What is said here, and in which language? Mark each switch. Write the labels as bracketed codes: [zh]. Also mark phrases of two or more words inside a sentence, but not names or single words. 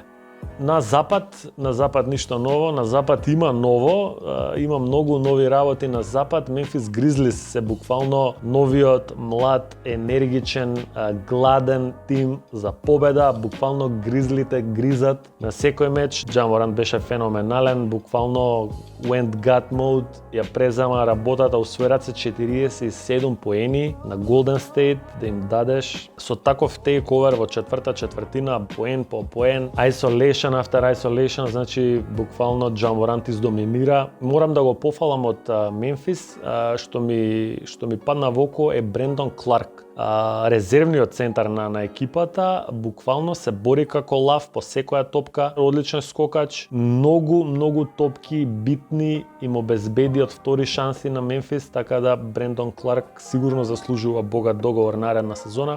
[mk] На запад ништо ново, на запад има ново, има многу нови работи на запад. Мемфис Гризлис се буквално новиот, млад, енергичен, гладен тим за победа. Буквално Гризлите гризат на секој меч. Ja Morant беше феноменален, буквално [en] went God mode, [mk] ја презема работата, усвојат се 47 поени на Golden State да им дадеш. Со таков тейковер во четврта четвртина, поен по поен, [en] isolation after isolation, [mk] значи буквално Ja Morant издоминира. Морам да го пофалам од Мемфис, што ми падна во око е Брендон Кларк. Резервниот центар на екипата буквално се бори како лав по секоја топка, одличен скокач, многу топки битни им обезбеди од втори шанси на Мемфис, така да Брендон Кларк сигурно заслужува богат договор наредна сезона.